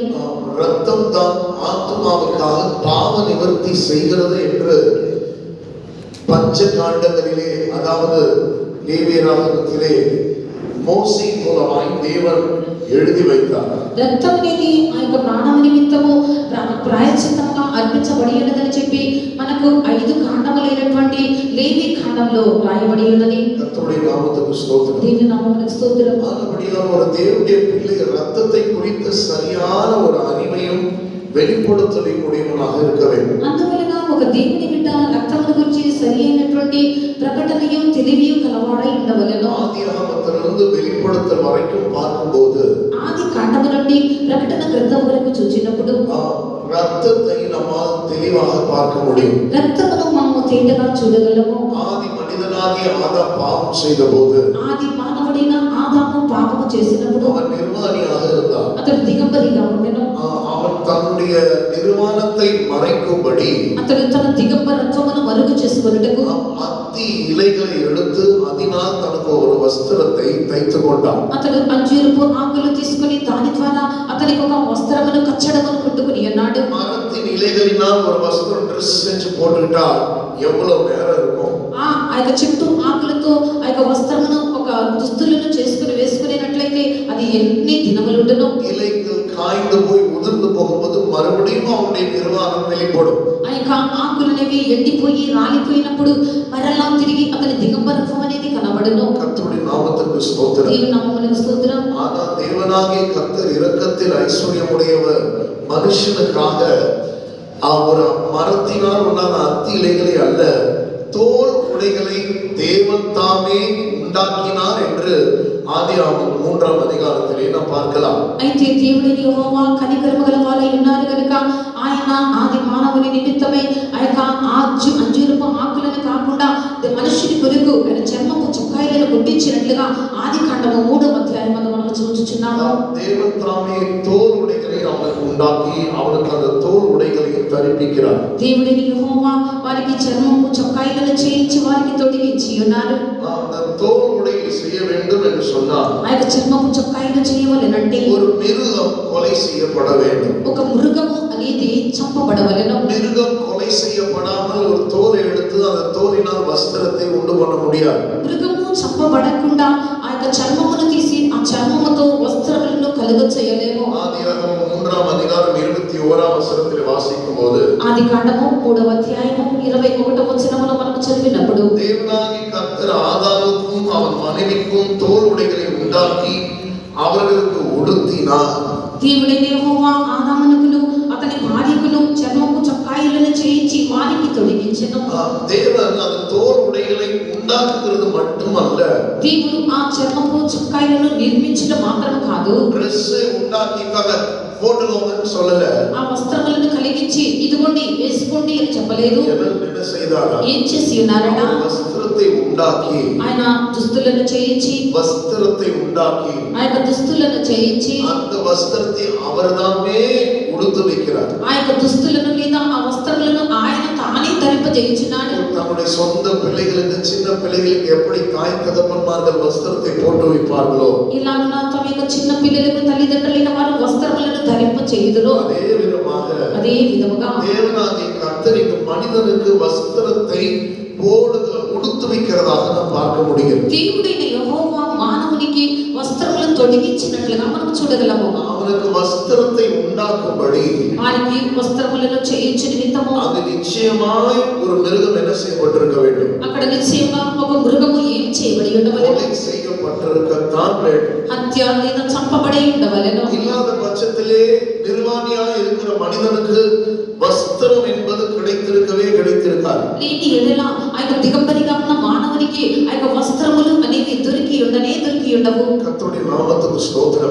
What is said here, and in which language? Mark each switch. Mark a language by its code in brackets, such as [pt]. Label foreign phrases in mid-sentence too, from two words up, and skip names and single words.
[ta] ரத்தம் தான் ஆத்துமாவுக்காக பாவ நிவர்த்தி செய்கிறது என்று பஞ்ச காண்டங்களிலே, அதாவது லேவியராகமத்திலே மோசே மூலமாய் தேவன் எழுதி வைத்தார். [te] రక్తం అనేది ఆ యొక్క ప్రాణం నిమిత్తము ప్రాయశ్చిత్తంగా అర్పించబడి ఉన్నదని చెప్పి మనకు 5 కాండములైనటువంటి లేవి కాండంలో రాయబడి ఉన్నది. [ta] கர்த்தருடைய நாமத்துக்கு ஸ்தோத்திரம். [te] దేవుని నామమునకు స్తోత్రం. [ta] ஆனபடியால் ஒரு தேவனுடைய பிள்ளை ரத்தத்தை குறித்த சரியான ஒரு அறிவையும் வெளிப்படுத்தலையும் உடையவனாக இருக்க வேண்டும். [te] అందువలన ఒక దేవుని బిడ్డ రక్తమును గురించి సరి అయినటువంటి ప్రకటనయు తెలివియు కలవాడై ఉండవలెను. [ta] ஆதியாகமத்திலிருந்து வெளிப்படுத்தல் வரைக்கும் பார்க்கும்போது [te] ఆది కాండము నుండి ప్రకటన గ్రంథం వరకు చూచినప్పుడు [ta] ரத்தத்தை நம்மால் தெளிவாக பார்க்க முடியும். [te] రక్తమును మనము తేటగా చూడగలము. [ta] ஆதி மனிதனாகிய ஆதாம் பாவம் செய்த போது [te] ఆది మానవుడైన ఆదాము పాపము చేసినప్పుడు [ta] அவன் நிர்வாணியாக இருந்தான். [te] అతడు దిగంబరిగా ఉండెను. [ta] அவன் தன்னுடைய நிர்வாணத்தை மறைக்கும்படி [te] అతడు తన దిగంబరత్వమును మరుగు చేసుకొనుటకు [ta] அத்தி இலைகளை எடுத்து அதனால் தனக்கு ஒரு வஸ்திரத்தை தைத்து கொண்டான். [te] అతడు అంజూరపు ఆకులు తీసుకొని దాని ద్వారా అతనికి ఒక వస్త్రమును కచ్చడమును కుట్టుకుని ఉన్నాడు. [ta] மரத்தின் இலைகளினால் ஒரு வஸ்திரம் ட்ரெஸ் செஞ்சு போட்டுக்கிட்டால் எவ்வளவு நேரம் இருக்கும்? [te] ఆ యొక్క చెట్టు ఆకులతో ఆ యొక్క వస్త్రమును ఒక దుస్తులను చేసుకుని వేసుకునేటట్లయితే అది ఎన్ని దినములు ఉండును. [ta] இலைகள் காய்ந்து போய் உதிர்ந்து போகும்போது மறுபடியும் அவனுடைய நிர்வாணம் வெளிப்படும். [te] ఆ యొక్క ఆకులనేవి ఎండిపోయి రాలిపోయినప్పుడు మరలా తిరిగి అతని దిగంబరత్వం అనేది కనబడును. [ta] கர்த்தருடைய நாமத்துக்கு ஸ்தோத்திரம். [te] దేవుని నామమునకు స్తోత్రం. [ta] ஆனால் தேவனாகிய கர்த்தர் இரக்கத்தில் ஐஸ்வர்யமுடையவர். மனுஷனுக்காக அவர் மரத்தினால் உண்டான அத்தி இலைகளை அல்ல, தோல் உடைகளை தேவன் தாமே உண்டாக்கினார் என்று ஆதியாகமம் 3ஆம் அதிகாரத்திலே நாம் பார்க்கலாம். [te] అయితే దేవుడైన యెహోవా కనికరము గలవాడై ఉన్నారు గనుక ఆయన ఆది మానవుని నిమిత్తమై ఆ యొక్క అంజూరపు ఆకులను కాకుండా మనుషుని కొరకు ఆయన చర్మపు చొక్కాయిలను కుట్టించినట్లుగా ఆది కాండము 3వ అధ్యాయం మనం చూచుచున్నాము. [ta] தேவன் தாமே தோல் உடைகளை அவனுக்கு உண்டாக்கி அவனுக்கு அந்த தோல் உடைகளை தரிப்பிக்கிறார். [te] దేవుడైన యెహోవా వారికి చర్మపు చొక్కాయిలను చేయించి వారికి తొడిగించి ఉన్నారు. [ta] அந்த தோல் உடையை செய்ய வேண்டும் என்று சொன்னார். [te] ఆ యొక్క చర్మపు చొక్కాయిలు చేయవలెనంటే [ta] ஒரு மிருகம் கொலை செய்யப்பட வேண்டும். [te] ఒక మృగము అనేది చంపబడవలెను. [ta] மிருகம் கொலை செய்யப்படாமல் ஒரு தோல் அந்த தோலினால் வஸ்திரத்தை உண்டு பண்ண முடியாது. [te] మృగము చంపబడకుండా ఆ యొక్క చర్మమును తీసి ఆ చర్మముతో వస్త్రములను కలుగ చేయలేము. [ta] ஆதியாகமம் 3ஆம் அதிகாரம் 21ஆம் வசனத்தில் வாசிக்கும்போது [te] ఆదికాండము 3వ అధ్యాయము 21వ వచనములో మనం చదివినప్పుడు [ta] தேவனாகிய கர்த்தர் ஆதாமுக்கும் அவன் மனைவிக்கும் தோல் உடைகளை உண்டாக்கி அவர்களுக்கு உடுத்தினார். [te] దేవుడైన యెహోవా ఆదామునకును అతని భార్యకును చర్మపు చొక్కాయిలను చేయించి వారికి తొడిగించెను. [ta] தேவன் அந்த தோல் உடைகளை உண்டாக்குகிறது மட்டுமல்ல, [te] దేవుడు ఆ చర్మపు చొక్కాయిలను నిర్మించడం మాత్రం కాదు, [ta] డ్రెస్ உண்டாக்கி போட்டுக்கோங்கன்னு சொல்லல. [te] ఆ వస్త్రములను కలిగించి ఇదిగోండి వేసుకోండి అని చెప్పలేదు. [ta] என்ன செய்தாரா? [te] ఏం చేసి ఉన్నారట? [ta] వస్త్రத்தை உண்டாக்கி, [te] ఆయన దుస్తులను చేయించి, [ta] వస్త్రத்தை உண்டாக்கி, [te] ఆ యొక్క దుస్తులను చేయించి [ta] அந்த వస్త్రத்தை அவர்தாமே உடுத்து வைக்கிறார். [te] ఆ యొక్క దుస్తులను లేదా ఆ వస్త్రములను ఆయన తానే ధరింపజేయుచున్నాడు. [ta] தம்முடைய சொந்த பிள்ளைகளுக்கு, சின்ன பிள்ளைகளுக்கு எப்படி தாய் தகப்பன்மார்கள் வஸ்திரத்தை போட்டு வைப்பார்களோ, [te] ఇలాగున తమ యొక్క చిన్న పిల్లలకు తల్లిదండ్రులైన వారు వస్త్రములను ధరింపచేయుదురో [ta] அதே விதముగా தேவனாகிய கர்த்தர் இந்த மனிதனுக்கு வஸ்திரத்தை உடுத்து வைக்கிறதாக நாம் பார்க்க முடிகிறது. [te] దేవుడైన యెహోవా మానవునికి వస్త్రములను తొడిగించినట్లుగా మనం చూడగలము. [ta] அவனுக்கு வஸ்திரத்தை உண்டாக்கும்படி [te] వారికి వస్త్రములను చేయించు నిమిత్తము [ta] அது நிச்சயமாய் ஒரு மிருகம் என்ன செய்யப்பட்டிருக்க வேண்டும். [te] అక్కడ నిశ్చయంగా ఒక మృగము ఏం చేయబడి ఉండవలెను? [ta] கொலை செய்யப்பட்டிருக்கத்தான் வேண்டும். [te] హత్య లేదా చంపబడి ఉండవలెను. [ta] இல்லாத பட்சத்திலே நிர்வாணியாய் இருக்கிற மனிதனுக்கு வஸ்திரம் என்பது கிடைத்திருக்காது. [te] లేని ఎడల ఆ యొక్క దిగంబరిగా ఉన్న మానవునికి ఆ యొక్క వస్త్రములు అనేవి దొరికి ఉండవు. [ta] கர்த்தருடைய நாமத்துக்கு ஸ்தோத்திரம்.